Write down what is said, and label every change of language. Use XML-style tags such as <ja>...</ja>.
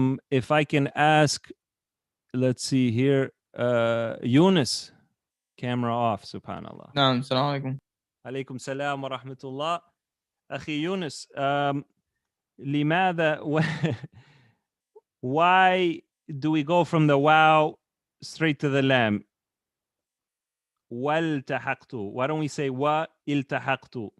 <en>If I can ask, let's see here, Yunus, camera off, subhanallah.</en> <ar>نعم السلام عليكم. عليكم السلام ورحمة الله. أخي يونس, لماذا</ar> <en>why do we go from the wow straight to the lam?</en> <ar>والتحقت.</ar> <en>Why don't we say والتحقت?</en>